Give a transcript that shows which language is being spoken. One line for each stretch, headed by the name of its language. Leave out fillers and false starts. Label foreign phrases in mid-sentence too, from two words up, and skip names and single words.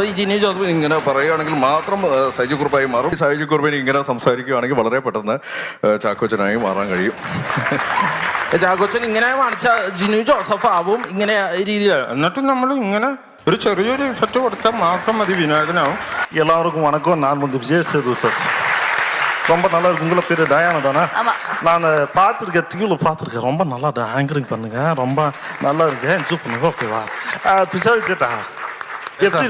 Malayalam: ഇങ്ങനെ പറയുകയാണെങ്കിൽ മാത്രം സൈജു കുറുപ്പായി മാറും. സൈജു കുറുപ്പിന് ഇങ്ങനെ സംസാരിക്കുകയാണെങ്കിൽ വളരെ പെട്ടെന്ന് ചാക്കോച്ചനായി മാറാൻ കഴിയും. ചാക്കോച്ചൻ ഇങ്ങനെ കാണിച്ചാൽ ജിനു ജോസഫ് ആവും. ഇങ്ങനെ രീതിയിൽ എന്നിട്ട് നമ്മൾ ഇങ്ങനെ ഒരു ചെറിയൊരു ഇഫക്റ്റ് കൊടുത്താൽ മാത്രം മതി വിനായകനാവും.
Tamil: எல்லாருக்கும் வணக்கம். நான் விஜய் சேது. ரொம்ப நல்லா இருக்கு. உங்களை பேர் டயானா தானே? நான் பார்த்துருக்கேன், டிவியில் பார்த்துருக்கேன். ரொம்ப நல்லா ஆங்கரிங் பண்ணுங்க, ரொம்ப நல்லா இருக்கு. என்ஜாய் பண்ணுங்க. ஓகேவா? பிசாரி சேட்டா எப்படி இருக்கு?